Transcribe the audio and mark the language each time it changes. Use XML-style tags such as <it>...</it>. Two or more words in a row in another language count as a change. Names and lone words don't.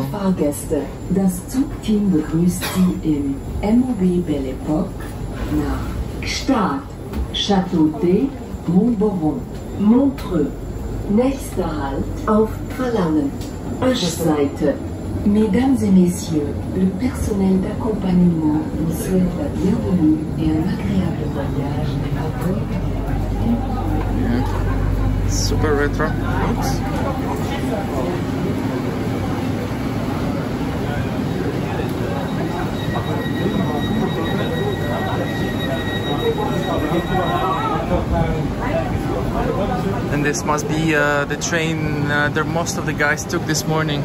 <de>Geschätzte Fahrgäste, das Zugteam begrüßt Sie im MOB Belle-Epoque nach Gstaad, Châteaudet, Montbauron, Montreux. Nächster Halt auf Verlangen. Aschseite.</de> <fr>Mesdames et messieurs, le personnel d'accompagnement vous souhaite la bienvenue et un agréable voyage à bord.</fr> <en>Yeah. Super retro. Oops. And this must be the train that most of the guys took this morning.</en>